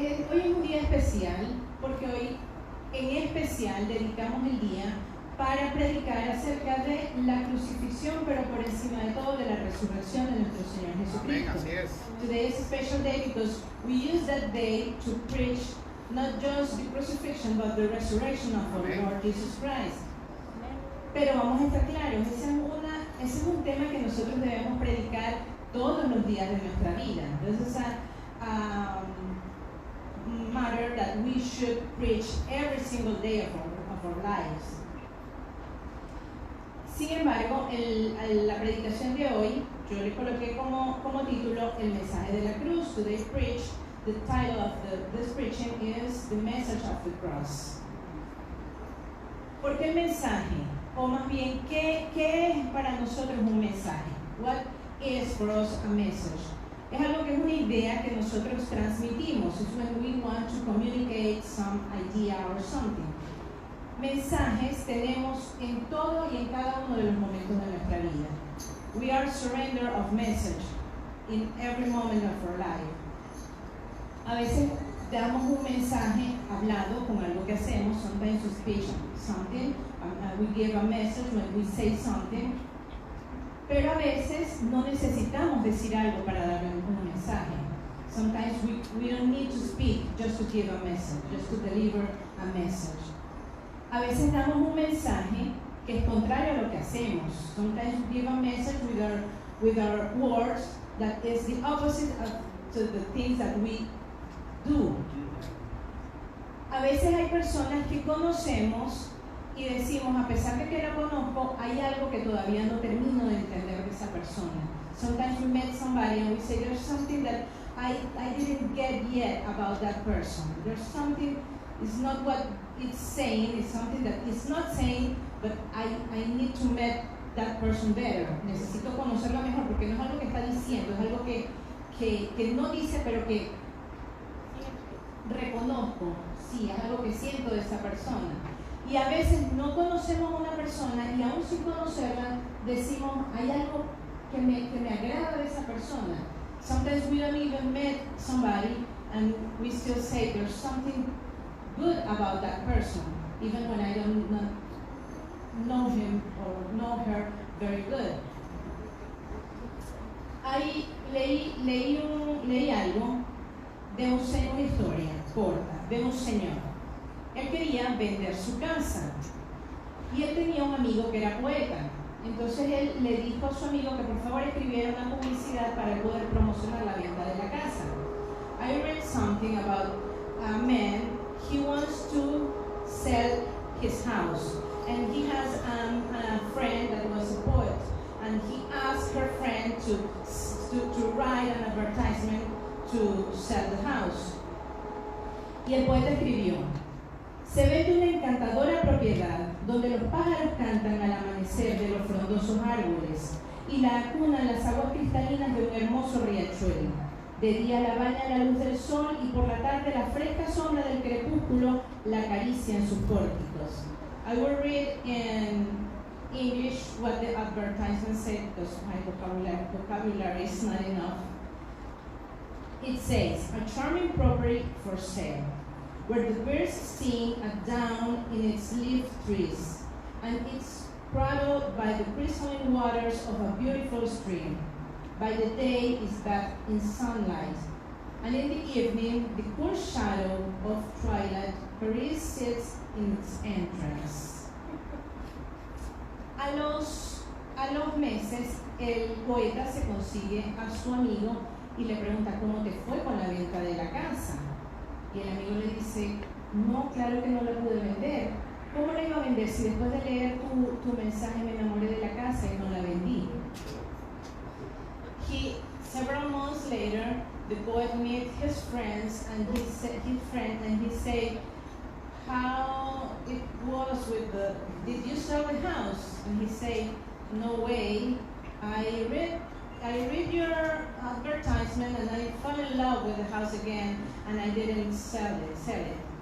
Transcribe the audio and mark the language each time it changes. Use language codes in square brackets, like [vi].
[es] Hoy es un día especial porque hoy en especial dedicamos el día para predicar acerca de la crucifixión, pero por encima de todo de la resurrección de nuestro Señor Jesucristo. Amén, así es. [en] Today is a special day because we use that day to preach not just the crucifixion but the resurrection of our [es] Amén. [en] Lord Jesus Christ. [es] Pero vamos a estar claros, ese es un tema que nosotros debemos predicar todos los días de nuestra vida. [en] This is a matter that we should preach every single day of our lives. [es] Sin embargo, la predicación de hoy, yo le coloqué como título el mensaje de la cruz. [en] Today's preach, the title of this preaching is the message of the cross. [es] ¿Por qué el mensaje? O más bien, ¿qué es para nosotros un mensaje? [en] What is for us a message? [es] Es algo que es una idea que nosotros transmitimos. [en] It's when we want to communicate some idea or something. [es] Mensajes tenemos en todo y en cada uno de los momentos de nuestra vida. [en] We are surrender of message in every moment of our life. [es] A veces damos un mensaje hablado con algo que hacemos. [en] Sometimes we speak something. We give a message when we say something. [es] Pero a veces no necesitamos decir algo para dar un mensaje. [en] Sometimes we don't need to speak just to give a message, just to deliver a message. [es] A veces damos un mensaje que es contrario a lo que hacemos. [en] Sometimes we give a message with our words that is the opposite to the things that we do. [es] A veces hay personas que conocemos y decimos, a pesar de que la conozco, hay algo que todavía no termino de entender de esa persona. [en] Sometimes we met somebody and we say, there's something that I didn't get yet about that person. There's something, it's not what it's saying, it's something that it's not saying, but I need to meet that person better. [es] Necesito conocerlo mejor porque no es algo que está diciendo, es algo que no dice, pero que reconozco, sí, es algo que siento de esa persona. Y a veces no conocemos a una persona y aún sin conocerla decimos, hay algo que me agrada de esa persona. [en] Sometimes we don't even met somebody and we still say there's something good about that person, even when I don't know him or know her very good. [es] Ahí leí algo de una historia corta de un señor. Él quería vender su casa y él tenía un amigo que era poeta. Entonces él le dijo a su amigo que por favor escribiera una publicidad para poder promocionar la venta de la casa. [en] I read something about a man, he wants to sell his house and he has a friend that was a poet and he asked her friend to write an advertisement to sell the house. [es] Y el poeta escribió: se vende una encantadora propiedad donde los pájaros cantan al amanecer de los frondosos árboles y la acunan las aguas cristalinas de un hermoso riachuelo. De día la baña la luz del sol y por la tarde la fresca sombra del crepúsculo la acaricia en sus pórticos. [en] I will read in English what the advertisement said because my vocabulary is not enough. It says, a charming property for sale, where the birds sing at dawn in its leaf trees, and it's cradled by the crystalline waters of a beautiful stream. By the day is bathed in sunlight, and in the evening the cool shadow of twilight Paris sits in its entrance. [es] A los meses, el poeta se consigue a su amigo y le pregunta cómo te fue con la venta de la casa. Y el amigo le dice, no, claro que no la pude vender. ¿Cómo la iba a vender si después de leer tu mensaje me enamoré de la casa y no la vendí? [en] Several months later, the poet met his friends and he said how it was with did you sell the house? And he said, no way, I read your advertisement and I fell in love with the house again and I didn't sell it.